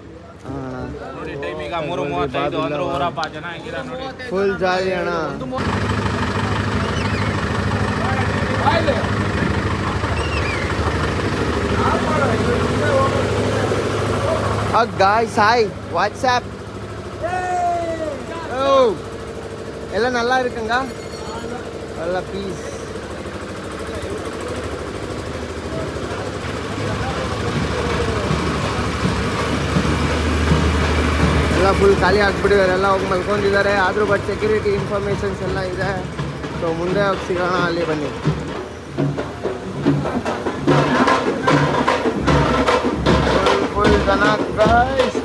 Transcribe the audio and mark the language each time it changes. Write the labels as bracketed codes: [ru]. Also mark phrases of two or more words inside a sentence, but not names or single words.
[kn] ಅಣ್ಣ ಈಗ 3:35 ಅಂದ್ರೂ ಊರಪ್ಪ ಜನ ಹೆಂಗಿರ ನೋಡಿ. [en] full jolly [kn] ಅಣ್ಣ. [en] guys hi what's up. [ta] ஓ எல்லாம் நல்லா இருக்குங்க. நல்லா பீஸ். [kn] ಎಲ್ಲ ಫುಲ್ ಖಾಲಿ ಆಗಿಬಿಟ್ಟಿದ್ದಾರೆ. ಎಲ್ಲ ಹೋಗಿ ಮಲ್ಕೊಂಡಿದ್ದಾರೆ. ಆದರೂ [en] but security informations [kn] ಎಲ್ಲ ಇದೆ. ಸೊ ಮುಂದೆ ಹೋಗಿ ಸಿಗೋಣ. ಅಲ್ಲಿ ಬನ್ನಿ. ಫುಲ್ ಜನ ಗೈಸ್.